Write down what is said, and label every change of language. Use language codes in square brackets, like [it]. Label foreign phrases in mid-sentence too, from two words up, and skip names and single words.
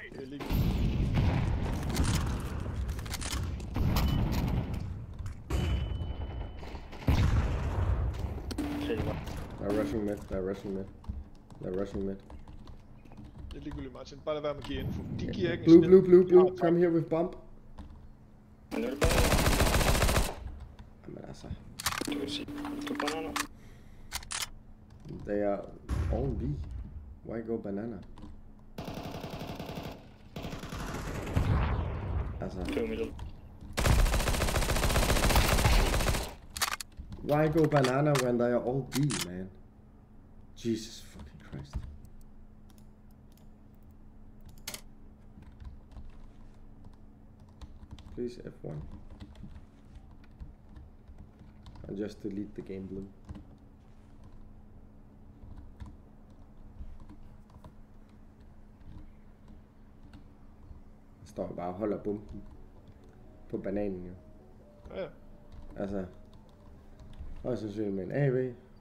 [da] Der er [en] rushing mid, [da] der er [en] rushing mid. [da] Der er [en] rushing mid. [da] Det er ligegyldigt, Martin. Bare lad være med at give info. De giver ikke [en] en blue. Come here with bomb. [da] Jamen altså. [en] They are all B. Why go banana? Altså. Why go banana when they are all B, man? Jesus fucking Christ. Please F1. And just delete the game blue. [da] Står bare og holder bomben på bananen jo. Ja. Altså. Og så synes jeg med en AV.